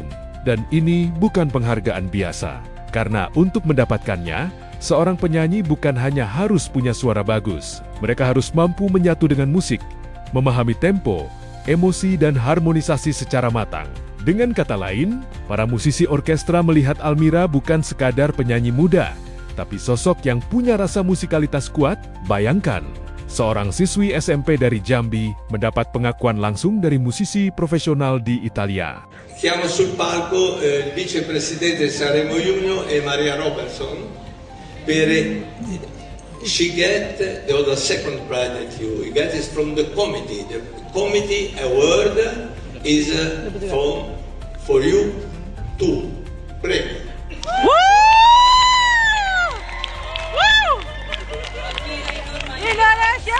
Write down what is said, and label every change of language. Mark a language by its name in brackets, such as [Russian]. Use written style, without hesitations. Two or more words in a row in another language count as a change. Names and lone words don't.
[Indonesian] Dan ini bukan penghargaan biasa, karena untuk mendapatkannya, seorang penyanyi bukan hanya harus punya suara bagus, mereka harus mampu menyatu dengan musik, memahami tempo, emosi, dan harmonisasi secara matang. Dengan kata lain, para musisi orkestra melihat Almira bukan sekadar penyanyi muda, tapi sosok yang punya rasa musikalitas kuat. Bayangkan, seorang siswi SMP dari Jambi mendapat pengakuan langsung dari musisi profesional di Italia. [Italian] Chiamo sul palco il vicepresidente Sanremo Junior e Maria Robertson per [English] she get the second prize that you get is from the committee. The committee award is for you too. Prego. Indonesia!